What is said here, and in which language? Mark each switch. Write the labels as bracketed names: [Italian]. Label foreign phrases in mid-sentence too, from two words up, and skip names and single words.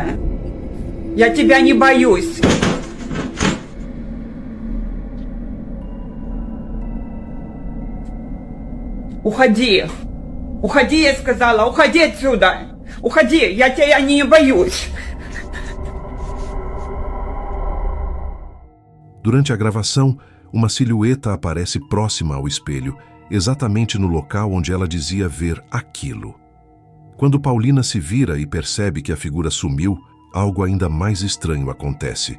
[Russian] Я тебя не боюсь. Уходи. Уходи, я сказала. Уходи отсюда. Уходи. Я тебя не боюсь. [Portuguese] Durante a gravação, uma silhueta aparece próxima ao espelho, exatamente no local onde ela dizia ver aquilo. Quando Paulina se vira e percebe que a figura sumiu, algo ainda mais estranho acontece.